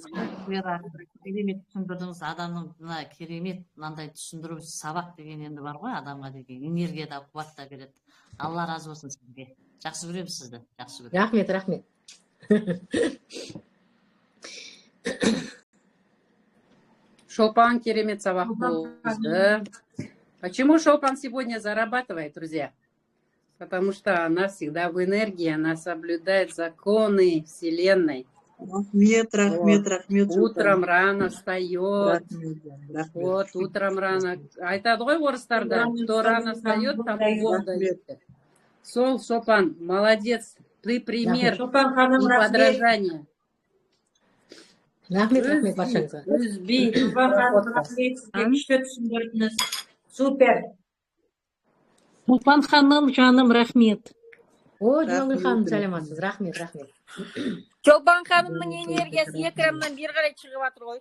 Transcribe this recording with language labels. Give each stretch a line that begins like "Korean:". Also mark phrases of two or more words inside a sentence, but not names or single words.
Kazakh: Керемет түсіндірдіңіз. Адамның мына керемет мынандай түсіндіру сабақ деген енді бар ғой, адамға деген энергия да қуат та береді. Алла разы болсын сізге. Жақсы көремін сізді. Жақсы көремін. Рахмет, рахмет. Шолпан керемет сабақ болды.
Russian: Почему Шолпан сегодня зарабатывает, друзья? Потому что она всегда в энергии, она соблюдает законы Вселенной.
Kazakh: Рахмет.
Russian: Утром рано встает. Вот, утром рано.
Kazakh: Айтады ғой орыстарда,
Russian: кто рано встает, тому Бог дает.
Kazakh: Сол, Шолпан,
Russian: молодец. Ты пример и подражание.
Kazakh: Рахмет, баршаңызға. Үзбей. Супер. Шолпан ханым, жаным, рахмет. О, Жолы ханым, сәлематсыз. Рахмет. Шолпан ханымның энергиясы экраннан бері қарай шығып жатыр ғой.